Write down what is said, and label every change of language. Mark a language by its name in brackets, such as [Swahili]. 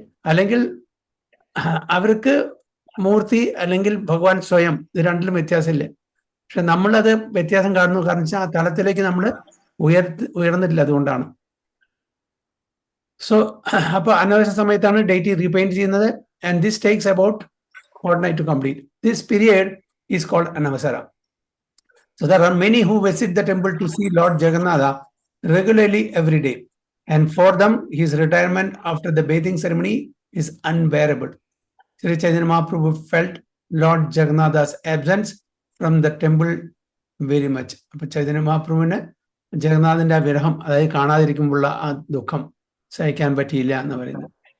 [Malayalam] അല്ലെങ്കിൽ അവർക്ക് മൂർത്തി അല്ലെങ്കിൽ ഭഗവാൻ സ്വയം, ഇത് രണ്ടിലും വ്യത്യാസമില്ല. പക്ഷെ നമ്മളത് വ്യത്യാസം കാണുന്നു. കാരണം വെച്ചാൽ ആ തലത്തിലേക്ക് നമ്മൾ ഉയർന്നിട്ടില്ല, അതുകൊണ്ടാണ്. സോ അപ്പൊ അനാവശ്യ സമയത്താണ് ഡേറ്റ് റീപെയിന്റ് ചെയ്യുന്നത്. [English] And this takes about fortnight to complete. This period is called Anavasara. So there are many who visit the temple to see Lord Jagannatha regularly every day, and for them his retirement after the bathing ceremony is unbearable. Sri Chaitanya Mahaprabhu felt Lord Jagannatha's absence from the temple very much. [Malayalam] അപ്പൊ ചൈതന്യ മഹാപ്രഭുവിന് ജഗന്നാഥന്റെ ആ വിരഹം, അതായത് കാണാതിരിക്കുമ്പോഴുള്ള ആ ദുഃഖം സഹിക്കാൻ പറ്റിയില്ല എന്ന് പറയുന്നത്.